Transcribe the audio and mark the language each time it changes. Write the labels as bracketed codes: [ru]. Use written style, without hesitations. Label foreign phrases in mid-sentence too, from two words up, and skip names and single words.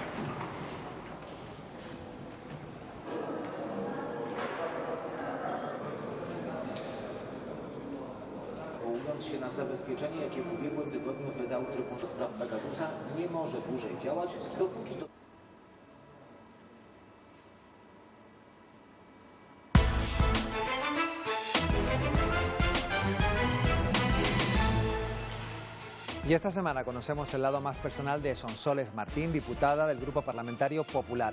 [pl] Powołując się na zabezpieczenie, jakie w ubiegłym tygodniu wydał Trybunał Spraw Pegasusa, nie może dłużej działać, dopóki to... [es] Y esta semana conocemos el lado más personal de Sonsoles Martín, diputada del Grupo Parlamentario Popular.